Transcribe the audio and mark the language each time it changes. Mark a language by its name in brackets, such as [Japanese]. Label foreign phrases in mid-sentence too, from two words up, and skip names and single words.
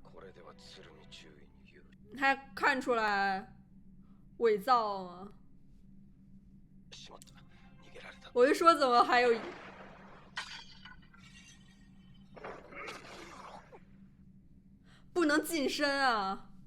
[Japanese] れでは鶴見中尉に有利。 [Chinese] 他看出来伪造吗？ [Japanese] しまった。逃げられた。 [Chinese] 我就说怎么还有不能近身啊！